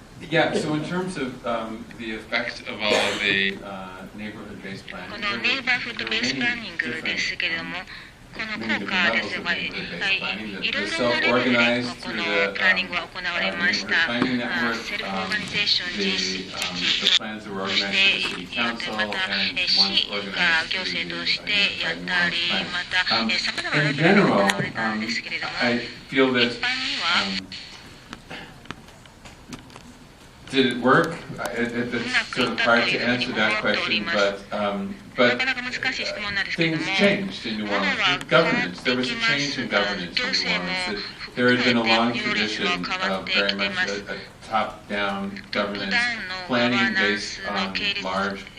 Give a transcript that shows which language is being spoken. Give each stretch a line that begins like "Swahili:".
English: Yeah, so in terms of the effect of all of the neighborhood-based planning,
Japanese: このネイバーフッドベースプランニングですけれども、この効果ですが、いろいろなレベルでこのプランニングは行われました。セルフオーガニゼーション、自治、そしてまた市が行政としてやったり、またさまざまなレベルで行われたんですけれども、一般には
English: Did it work? It's sort of hard to answer that question, but things changed in New Orleans. Governance, there was a change in governance in New Orleans. There had been a long tradition of very much a top-down governance, planning based on large